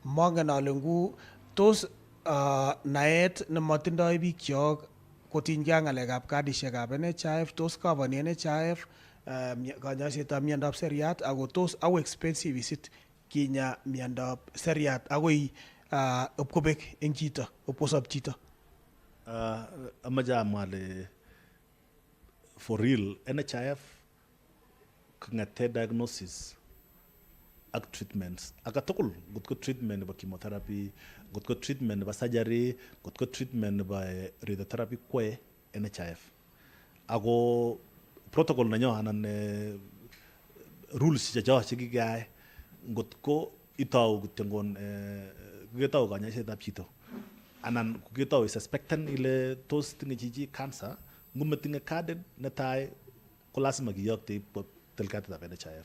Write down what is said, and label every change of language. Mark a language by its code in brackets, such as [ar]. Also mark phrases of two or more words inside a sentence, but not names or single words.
[kln] mongen ale ngu tos naet nemotindoi bikyok kotinygei ak ng'alekab kadisiekab NHIF, tos kavani NHIF kanyoisetab miondab seriat, ako tos [en] how expensive is it [kln] kinya miondab seriat akoi ipkobek eng chito, ipkosop chito? Amache amwa ale [en] for real [kln] NHIF kong'ete diagnosis ak treatments akatugul, ngotko treatment nebo chemotherapy, ngotko treatment nebo surgery, ngotko treatment nebo radiotherapy kwae NHIF. Ako protocol nenyo anan rules checho chekikeyai ngotko itou kityo koketau kanyoisetab chito anan koketau suspecten ile tos tinye chichi cancer, ngometinye kadit netai ko lazima kiyokte ipkotil katitab NHIF.